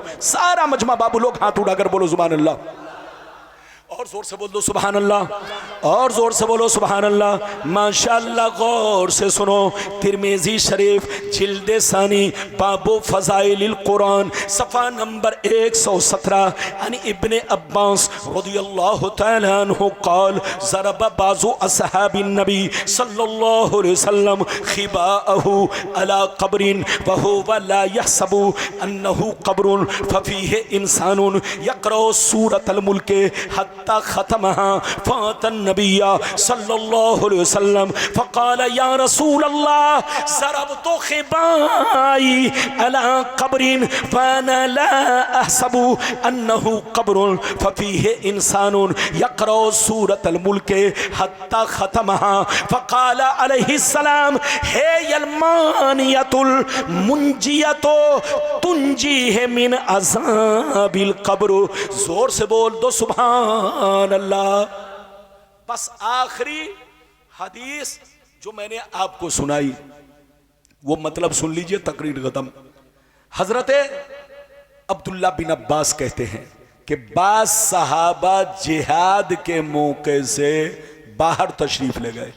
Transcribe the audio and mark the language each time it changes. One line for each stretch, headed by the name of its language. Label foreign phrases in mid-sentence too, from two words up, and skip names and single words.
Urdu: سارا مجمع بابو لوگ ہاتھ اٹھا کر بولو
Arabic: سبحان الله,
Urdu: اور زور سے بول دو
Arabic: سبحان الله,
Urdu: اور زور سے بولو
Arabic: سبحان الله.
Urdu: ماشاءاللہ، غور سے سنو۔ ترمذی شریف جلد ثانی باب فضائل القرآن صفحہ نمبر 117 یعنی ابن عباس
Arabic: رضي الله تعالى عنه قال ضرب بعض أصحاب النبي صلى الله عليه وسلم خباءه على قبر وهو لا يحسب أنه قبر ففيه إنسان يقرأ سورة الملك ختمها فأتى النبي صلى الله عليه وسلم فقال يا رسول الله ضربت خبائي على قبر فأنا لا أحسب أنه قبر ففيه إنسان يقرأ سورة الملك حتى ختمها فقال عليه السلام هي المانعة المنجية تنجيه من عذاب القبر.
Urdu: زور سے بول دو
Arabic: سبحان الله.
Urdu: بس آخری حدیث جو میں نے آپ کو سنائی وہ مطلب سن لیجیے، تقریر ختم. حضرت عبداللہ بن عباس کہتے ہیں کہ بعض صحابہ جہاد کے موقع سے باہر تشریف لے گئے.